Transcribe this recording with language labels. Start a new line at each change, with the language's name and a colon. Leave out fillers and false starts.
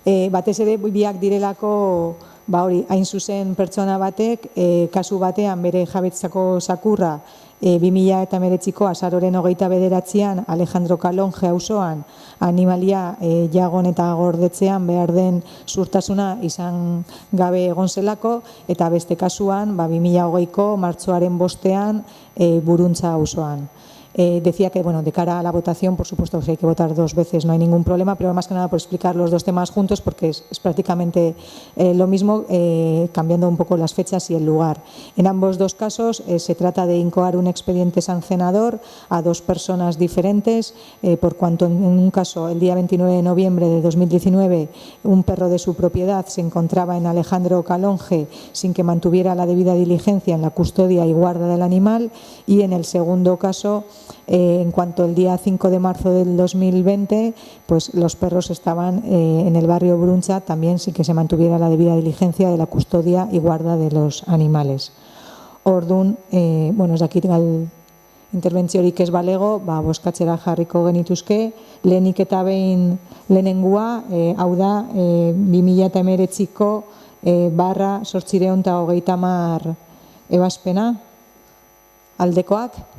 Basque: Batez ere biak direlako, hain zuzen pertsona batek, kasu batean bere jabetzako sakurra 2019ko azaroren 29an Alejandro Kalonge auzoan animalia jagon eta gordetzean behar den zuhurtasuna izan gabe egon zelako, eta beste kasuan 2020ko martxoaren 5ean Buruntza auzoan.
Spanish: Decía que, de cara a la votación, por supuesto, si hay que votar 2 veces no hay ningún problema, pero más que nada por explicar los 2 temas juntos, porque es prácticamente lo mismo, cambiando un poco las fechas y el lugar. En ambos 2 casos se trata de incoar un expediente sancionador a 2 personas diferentes, por cuanto en un caso, el día 29 de noviembre de 2019, un perro de su propiedad se encontraba en Alejandro Kalonge sin que mantuviera la debida diligencia en la custodia y guarda del animal, y en el segundo caso, en cuanto el día 5 de marzo del 2020, pues los perros estaban en el barrio Bruncha también sin que se mantuviera la debida diligencia de la custodia y guarda de los animales.
Basque: Orduan, ez dakit interbentziorik ez balego, boskatzera jarriko genituzke, lehenik eta behin lehenengua, hau da, 2019ko /830 ebazpena, aldekoak.